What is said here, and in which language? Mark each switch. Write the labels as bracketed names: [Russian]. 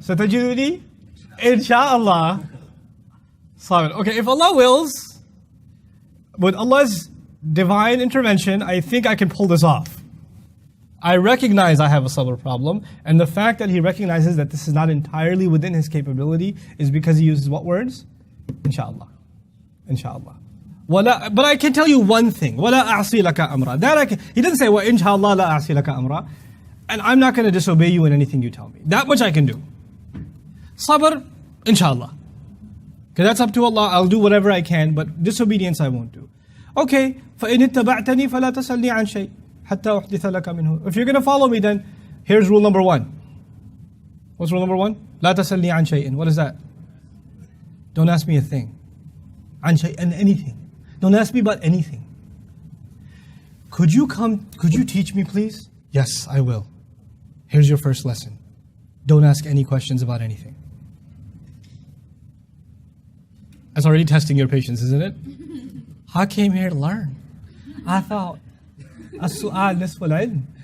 [Arabic] ستجدني إن شاء الله صابرا. [English] Okay, if Allah wills, with Allah's divine intervention, I think I can pull this off. I recognize I have a sabr problem, and the fact that he recognizes that this is not entirely within his capability is because he uses what words? Inshallah. Inshallah. But I can tell you one thing. [Arabic] وَلَا أَعْصِي لَكَ أَمْرًا. [English] He doesn't say, [Arabic] وَإِنْشَاءَ لَا أَعْصِي لَكَ أَمْرًا. [English] And I'm not going to disobey you in anything you tell me. That much I can do. Sabr, inshallah. Okay, that's up to Allah. I'll do whatever I can, but disobedience I won't do. [Arabic] Okay, فَإِنِ اتَّبَعْتَنِي فَلَا تَسَلْنِي عَنْ شَيْءٍ حَتَّى أُحْدِثَ لَكَ مِنْهُ. [English] If you're going to follow me, then here's rule number 1. What's rule number 1? [Arabic] لَا تَسَلْنِي عَنْ شَيْءٍ. [English] What is that? Don't ask me a thing. [Arabic] عَنْ شَيْءٍ, [English] anything. Don't ask me about anything. Could you teach me, please? Yes, I will. Here's your first lesson. Don't ask any questions about anything. That's already testing your patience, isn't it? I came here to learn. I thought, [Arabic] السؤال نصف العلم.